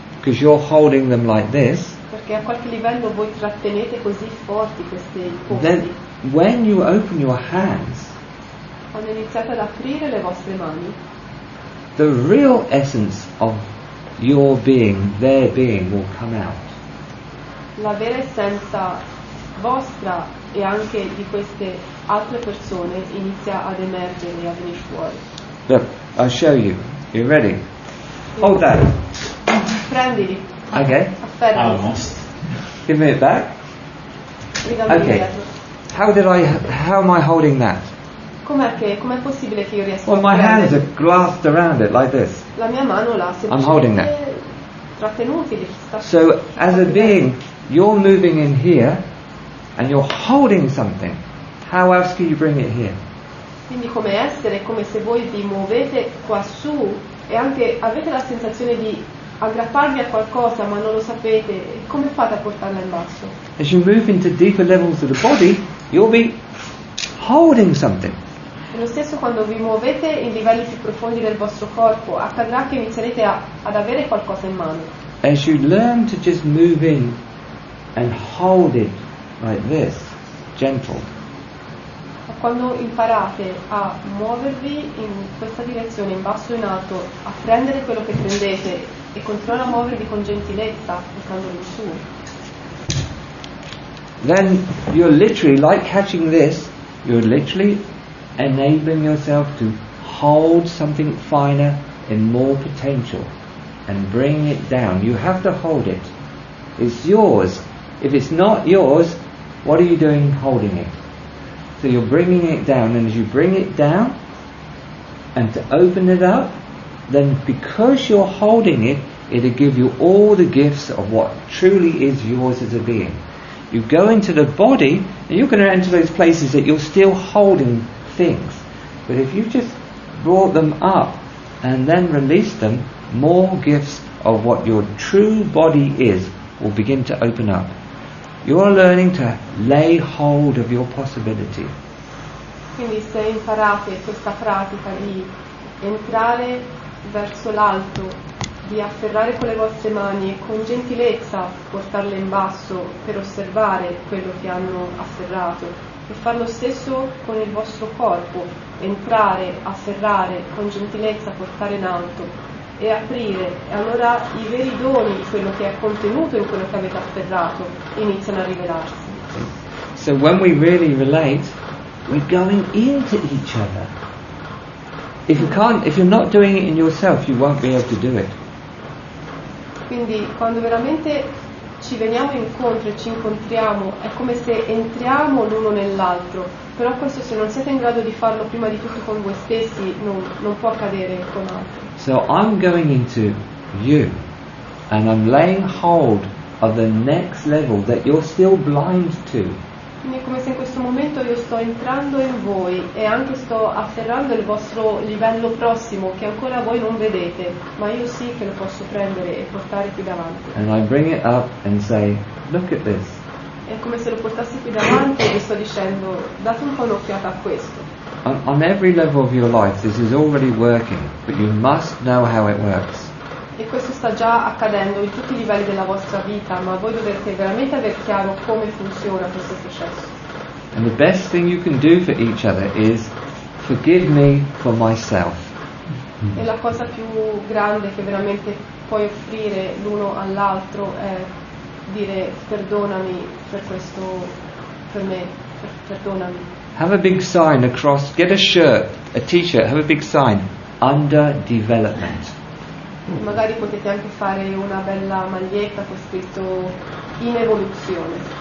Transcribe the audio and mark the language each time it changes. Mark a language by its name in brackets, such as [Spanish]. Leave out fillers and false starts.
[English] because you're holding them like this, [Italian] perché a qualche livello voi trattenete così forti questi [English] then [Italian] posti. [English] when you open your hands, [Italian] Quando iniziate ad aprire le vostre mani, [English] the real essence of your being, their being, will come out. [Italian] la vera essenza vostra e anche di queste altre persone inizia ad emergere e a venire fuori. [English] Look, I'll show you. You ready? Hold that. [Italian] Prendili, [English] Okay. [Italian] afferrali, [English] Almost. Give me it back. [Italian] ridammi [English] Okay. [Italian] indietro. [English] How am I holding that? [Italian] Com'è possibile che io riesca [English] Well, [Italian] a [English] my hands [Italian] prendere? [English] are clasped around it like this. [Italian] La mia mano l'ha [English] I'm holding that. [Italian] semplicemente trattenuti, li sta [English] So, as a being, you're moving in here, and you're holding something. How else can you bring it here? [Italian] Quindi come essere è come se voi vi muovete qua su e anche avete la sensazione di aggrapparvi a qualcosa ma non lo sapete, e come fate a portarla in basso? [English] As you move into deeper levels of the body, you'll be holding something. [Italian] E lo stesso quando vi muovete in livelli più profondi del vostro corpo, accadrà che inizierete ad avere qualcosa in mano. [English] As you learn to just move in and hold it like this, gentle, [Italian] Ma quando imparate a muovervi in questa direzione, in basso e in alto, a prendere quello che prendete e continuare a muovervi con gentilezza, portandolo in su, [English] then you're literally, like catching this, you're literally enabling yourself to hold something finer and more potential and bring it down. You have to hold it. It's yours. If it's not yours, what are you doing holding it? So you're bringing it down, and as you bring it down and to open it up, then because you're holding it, it'll give you all the gifts of what truly is yours as a being. You go into the body, and you're going to enter those places that you're still holding things. But if you just brought them up and then release them, more gifts of what your true body is will begin to open up. You are learning to lay hold of your possibility. [Italian] Quindi se imparate questa pratica di entrare verso l'alto, di afferrare con le vostre mani e con gentilezza portarle in basso per osservare quello che hanno afferrato, e far lo stesso con il vostro corpo, entrare, afferrare, con gentilezza portare in alto e aprire, e allora i veri doni, quello che è contenuto in quello che avete afferrato, iniziano a rivelarsi. [English] So when we really relate, we're going into each other. If you're not doing it in yourself, you won't be able to do it. [Italian] Quindi quando veramente ci veniamo incontro e ci incontriamo, è come se entriamo l'uno nell'altro, però questo, se non siete in grado di farlo prima di tutto con voi stessi, non può accadere con altri. [English] So I'm going into you, and I'm laying hold of the next level that you're still blind to. [Italian] Quindi è come se in questo momento io sto entrando in voi e anche sto afferrando il vostro livello prossimo che ancora voi non vedete, ma io sì che lo posso prendere e portare qui davanti. [English] And I bring it up and say, look at this. [Italian] È come se lo portassi qui davanti e vi sto dicendo, date un po' un'occhiata a questo. [English] On every level of your life, this is already working, but you must know how it works. [Italian] E questo sta già accadendo in tutti i livelli della vostra vita, ma voi dovete veramente aver chiaro come funziona questo processo. [English] And the best thing you can do for each other is forgive me for myself. [Italian] E la cosa più grande che veramente puoi offrire l'uno all'altro è dire perdonami per questo, per me, perdonami. [English] Have a big sign across, get a shirt, a t-shirt, have a big sign, under development. [Italian] Magari potete anche fare una bella maglietta con scritto in evoluzione.